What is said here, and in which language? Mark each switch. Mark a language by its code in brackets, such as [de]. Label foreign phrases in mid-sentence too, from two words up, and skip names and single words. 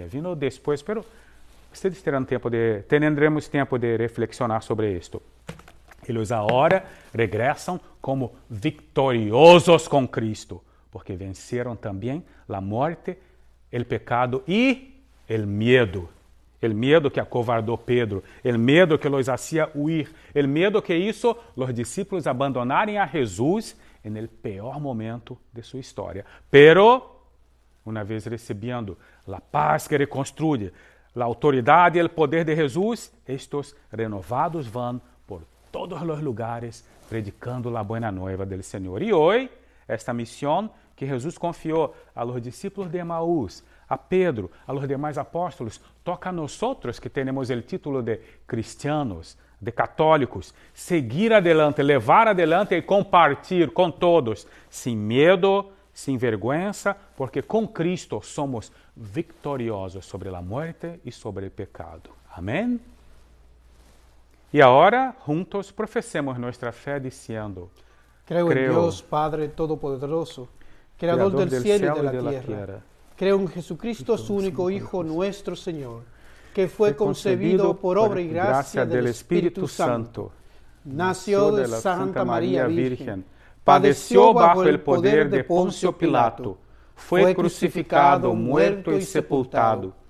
[pt] Vino depois, pero vocês teremos tempo de reflexionar sobre isto. Eles agora regressam como vitoriosos com Cristo, porque venceram também a morte, o pecado e o medo. O medo que acovardou Pedro, o medo que [es] los hacía huir, [pt] o medo que hizo os discípulos abandonarem a Jesus no pior momento de sua história. Pero, uma vez recebendo a paz que reconstruye, a autoridade e o poder de Jesus, estes renovados vão por todos os lugares predicando a [es] buena nueva del [pt] Senhor. E hoje, esta missão que Jesus confiou a los discípulos de Emaús, a Pedro, a los demais apóstolos, toca a nós que temos o título de cristianos, de católicos, [es] seguir adelante, [pt] levar adelante e compartilhar com todos, sem medo, sem vergonha, porque com Cristo somos vitoriosos sobre a morte e sobre o pecado. Amém? E agora, juntos, professemos nossa fé dizendo: [es] Creo en Dios, Padre Todopoderoso, Creador del cielo y de la tierra. Creo en Jesucristo, su único Hijo, nuestro Señor, que fue concebido por obra y gracia del Espíritu Santo. Nació de Santa María Virgen, padeció bajo el poder de Poncio Pilato, fue crucificado, muerto y sepultado,